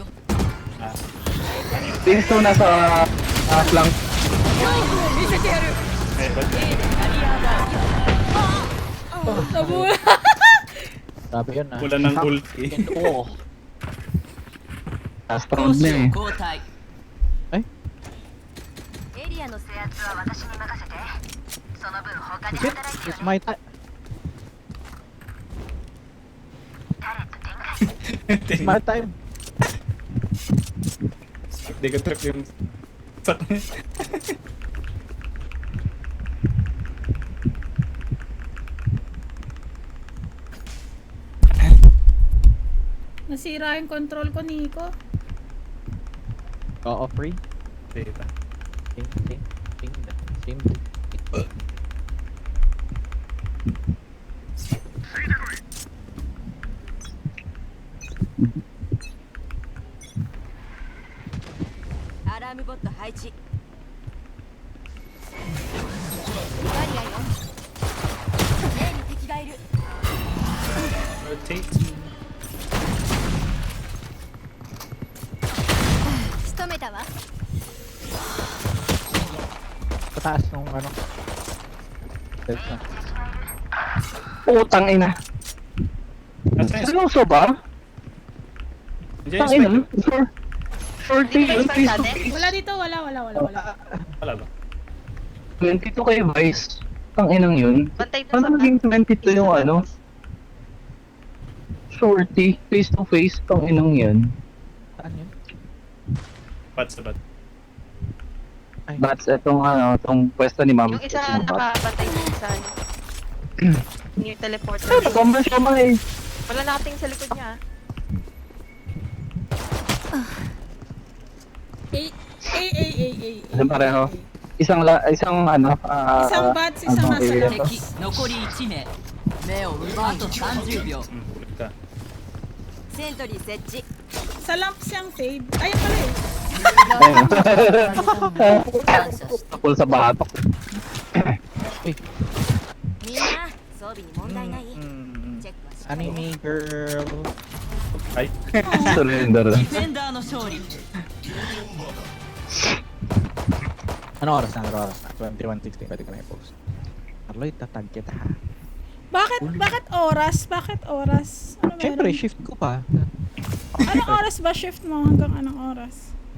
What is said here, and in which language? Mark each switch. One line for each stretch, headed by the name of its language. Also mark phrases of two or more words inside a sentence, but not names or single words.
Filipino: Brimstone nasa flank. Eh, ba't? Nabula. Grabe yun ah. Wala ng ulti. Oo.
English: Last round
Japanese: 攻
Filipino: na
Japanese: 守
Filipino: eh.
Japanese: を交代エリアの制圧は私に任せてその分他で
English: Shit,
Japanese: 働いて
English: it's my time. It's my time.
Filipino: Hindi ko trip yung sak niya. Nasira yung control ko, Nico. Oo, free. Data. Ting. Same.
Japanese: アラームボット配置バリアよ A に敵がいる
Filipino: Rotate.
Japanese: 仕留めたわ
Filipino: Pataas nung ano. Dead na. Putang ina. Nasaan yung Seryoso ba? Nandiyan Tang ina. yung spike? Shorty yun,
English: face to face.
Filipino: Wala dito, wala. Wala ba? 22 kay Vice. Tang inang yun. Bantay na Paano naging 22 yung ano? Shorty,
English: face to face,
Filipino: tang inang yan. Saan yun? Bats sa bat. Bats, itong ano, itong pwesto ni Ma'am. Yung isa nakabantay sa isa.
English: Near teleporter.
Filipino: Sombra siya man eh. Wala nakating sa likod niya. Ano pareho? Isang ano, Isang bats, isang nasa area labas.
Japanese: 敵残り1名目を奪うあと30秒
Filipino: Ulit ka.
Japanese: セントリー設置
Filipino: Sa lamp siyang fade. Ay, pala eh. Tapos sa batok.
Japanese: みんな装備に問題ない Mm. チェックはしっかり
English: Anime girl.
Filipino: Ay. Surrender
Japanese: デ
Filipino: lang.
Japanese: ィフェンダーの勝利
Filipino: Ano oras na? Ano oras na? 21:16. Pwede ka na i-post. Carlo, itatag kita ha. Bakit oras? Bakit oras? Ano Siyempre, meron? shift ko pa. Anong oras ba shift mo? Hanggang anong oras?